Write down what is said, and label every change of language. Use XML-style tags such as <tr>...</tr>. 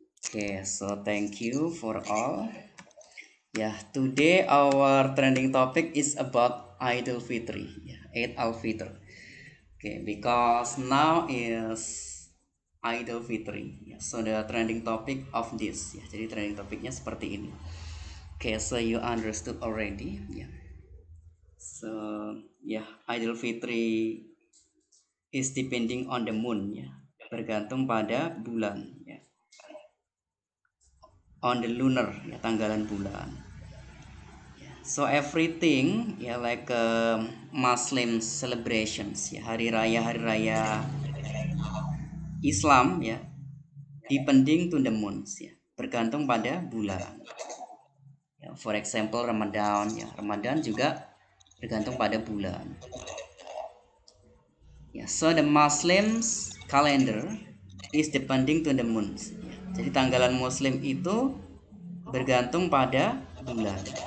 <en>Okay, so thank you for all. Yeah, today our trending topic is about Idul Fitri, Eid al-Fitr. Okay, because now is Idul Fitri. Yeah, so the trending topic of this, ya.</en> <id>Jadi trending topiknya seperti ini.</id> <en>Okay, so you understood already, yeah. So yeah, Idul Fitri is depending on the moon, ya.</en> <id>Bergantung pada bulan, ya.</id> <en>On the lunar, ya,</en> <id>tanggalan bulan.</id> <en>So everything ya like Muslim celebrations ya</en> <id>hari raya Islam</id> <en>ya depending to the moons ya</en> <id>bergantung pada bulan. Ya,</id> <en>for example</en> <id>Ramadan ya Ramadan juga bergantung pada bulan.</id> <en>Ya, so the Muslims calendar is depending to the moons.</en> <id>Ya, jadi tanggalan Muslim itu bergantung pada bulan.</id>